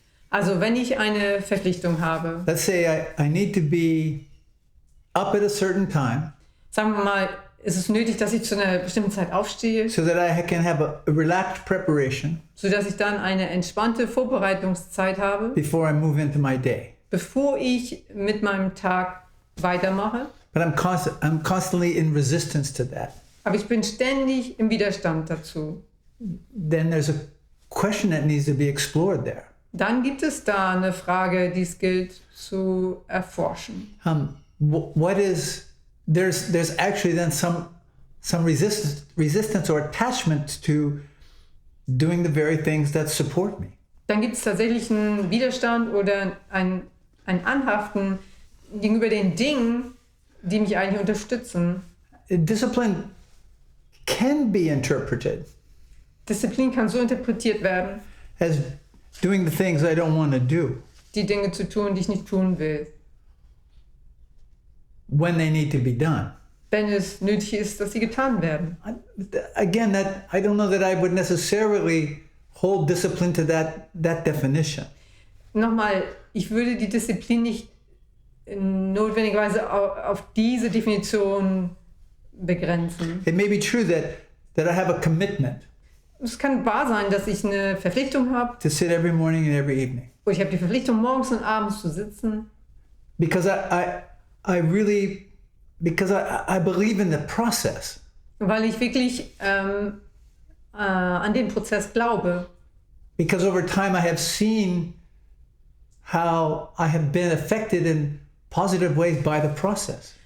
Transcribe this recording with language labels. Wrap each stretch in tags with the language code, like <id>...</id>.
<de>Also wenn ich eine Verpflichtung habe,</de> <en>let's say I need to be up at a certain time</en> <de>sagen wir mal, ist es nötig, dass ich zu einer bestimmten Zeit aufstehe,</de> <en>so that I can have a relaxed preparation</en> <de>sodass ich dann eine entspannte Vorbereitungszeit habe,</de> <en>before I move into my day.</en> <de>bevor ich mit meinem Tag weitermache.</de> <en>But I'm constantly in resistance to that.</en> <de>Aber ich bin ständig im Widerstand dazu.</de> <en>Then there's a question that needs to be explored there.</en> <de>Dann gibt es da eine Frage, die es gilt zu erforschen.</de> <en>What is there's actually then some resistance or attachment to doing the very things that support me.</en> <de>Dann gibt es tatsächlich einen Widerstand oder ein Anhaften gegenüber den Dingen, die mich eigentlich unterstützen.</de> <en>Discipline can be interpreted</en> <de>Disziplin kann so interpretiert werden,</de> <en>as doing the things I don't want to do</en> <de>die Dinge zu tun, die ich nicht tun will,</de> <en>when they need to be done.</en> <de>wenn es nötig ist, dass sie getan werden.</de> <en>Again, I don't know that I would necessarily hold discipline to that definition.</en> <de>Nochmal, ich würde die Disziplin nicht notwendigerweise auf diese Definition begrenzen.</de> <en>It may be true that I have a commitment</en> <de>Es kann wahr sein, dass ich eine Verpflichtung habe,</de> <en>to sit every morning and every evening</en> <de>und ich habe die Verpflichtung, morgens und abends zu sitzen,</de> <en>because I really believe in the process.</en> <de>weil ich wirklich an den Prozess glaube.</de> <en>Because over time I have seen how I have been affected in positive ways by the process.</en>